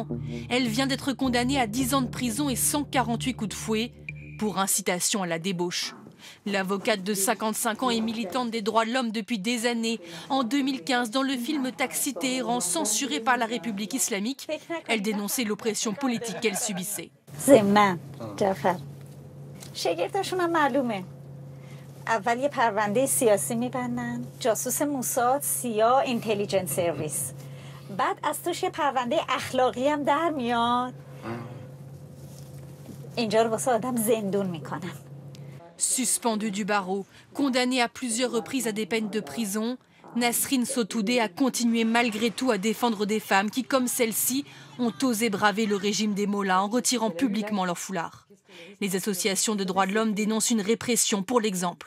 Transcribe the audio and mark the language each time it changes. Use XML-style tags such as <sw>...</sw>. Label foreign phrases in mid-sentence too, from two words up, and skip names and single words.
<fr>Elle vient d'être condamnée à 10 ans de prison et 148 coups de fouet pour incitation à la débauche. L'avocate de 55 ans est militante des droits de l'homme depuis des années. En 2015, dans le film Taxi Téhéran, censuré par la République islamique, elle dénonçait l'oppression politique qu'elle subissait.</fr> <fa>اول یه پرونده سیاسی میبندن جاسوس موساد سیا</fa> <en>intelligence service</en> <fa>بعد از توش یه پرونده اخلاقی هم در میاد اینجا رو واسه آدم زندون میکنن.</fa> <fr>Suspendue du barreau, condamnée à plusieurs reprises à des peines de prison, Nasrin Sotoudeh a continué malgré tout à défendre des femmes qui, comme celle-ci, ont osé braver le régime des mollahs en retirant publiquement leur foulard. Les associations de droits de l'homme dénoncent une répression pour l'exemple.</fr>